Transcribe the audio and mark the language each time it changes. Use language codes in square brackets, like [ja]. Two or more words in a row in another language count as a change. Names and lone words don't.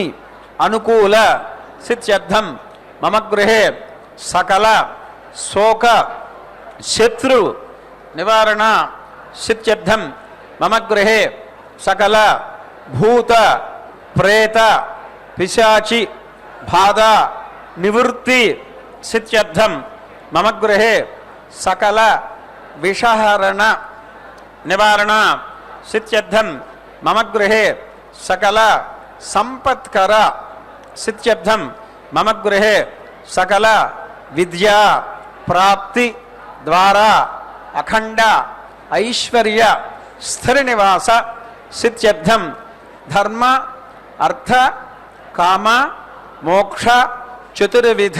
[sa] అనుకూల సిద్ధ్యర్థం మమ గృహే సకల శోక శత్రు నివారణ సిద్ధ్యర్థం మమ గృహే సకల భూత ప్రేత పిశాచి బాధ నివృత్తి సిద్ధ్యర్థం మమ గృహే సకల విషహరణ నివారణ సిద్ధ్యర్థం మమ గృహే సకల ಸಂಪತ್ಕರ ಸಿತ್ಯರ್ಥಂ ಮಮ ಗೃಹೆ ಸಕಲ ವಿದ್ಯಾ ಪ್ರಾಪ್ತಿ ದ್ವಾರ ಅಖಂಡ ಐಶ್ವರ್ಯ ಸ್ಥಿರ ನಿವಾಸ ಸಿತ್ಯರ್ಥಂ ಧರ್ಮ ಅರ್ಥ ಕಾಮ ಮೋಕ್ಷ ಚತುರ್ವಿಧ